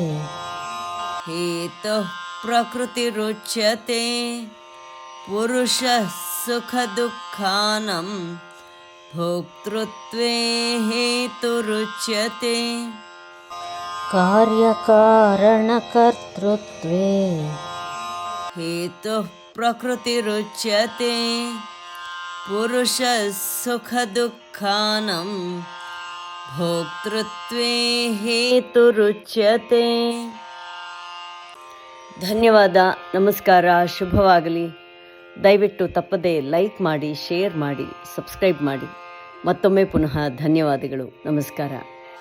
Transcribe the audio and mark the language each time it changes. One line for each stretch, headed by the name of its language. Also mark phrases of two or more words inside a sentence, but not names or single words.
Sanskrit: हेतुः प्रकृतिरुच्यते पुरुषः सुखदुःखानां भोक्तृत्वे हेतुरुच्यते कार्यकारणकर्तृत्वे हेतुः प्रकृतिरुच्यते पुरुषः सुखदुःखानां भोक्तೃತ್ವೇ ಹೇತುರುಚ್ಯತೆ.
Kannada: ಧನ್ಯವಾದ, ನಮಸ್ಕಾರ, ಶುಭವಾಗಲಿ. ದಯವಿಟ್ಟು ತಪ್ಪದೇ ಲೈಕ್ ಮಾಡಿ, ಶೇರ್ ಮಾಡಿ, ಸಬ್ಸ್ಕ್ರೈಬ್ ಮಾಡಿ. ಮತ್ತೊಮ್ಮೆ ಪುನಃ ಧನ್ಯವಾದಗಳು, ನಮಸ್ಕಾರ.